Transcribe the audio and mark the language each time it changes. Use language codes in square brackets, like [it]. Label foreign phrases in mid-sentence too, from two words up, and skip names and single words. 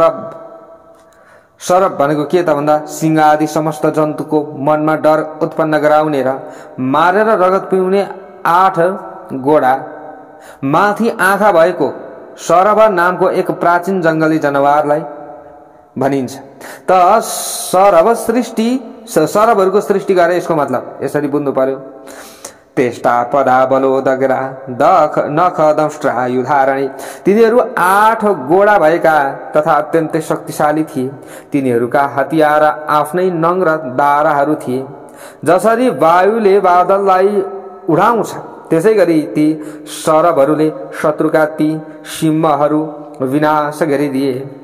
[ne] सरब भनेको के त भन्दा सिंह आदि समस्त जन्तुको मनमा डर उत्पन्न गराउने र मारेर रगत पिउने 8 गोडा माथि आँखा भएको सरब नामको एक प्राचीन जंगली जनावरलाई भनिन्छ। त सरबहरूको सृष्टि गरे, यसको मतलब यसरी बुझ्नु पर्यो। [sa] तेष्टा पदा बलोदग्रा दख नख दंष्ट्रा युधारणी, [ne] तिनीहरू 8 गोडा भएका तथा अत्यन्तै शक्तिशाली थिए। तिनीहरूका हतियार आफ्नै नङ र दाराहरू थिए। जसरी वायुले बादललाई उडाउँछ, त्यसै गरी ती सरबहरूले शत्रुका ती सिंहहरू विनाश गरिदिए।